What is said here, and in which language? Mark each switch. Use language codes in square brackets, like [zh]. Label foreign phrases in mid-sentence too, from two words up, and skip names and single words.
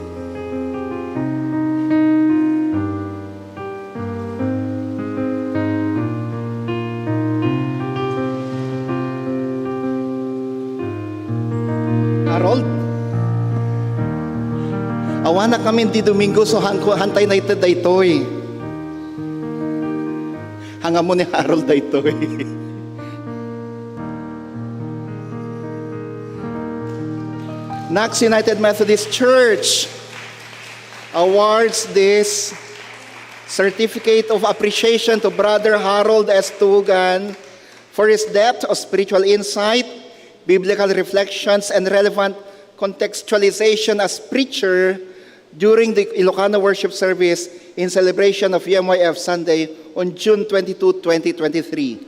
[ilo] Harold? Awana kami di Domingo, so hantay na ito daytoy. Hanga mo ni Harold daytoy. [en] Knox United Methodist Church awards this certificate of appreciation to Brother Harold S. Tugan for his depth of spiritual insight, biblical reflections, and relevant contextualization as preacher during the Ilocano worship service in celebration of UMYF Sunday on June 22, 2023.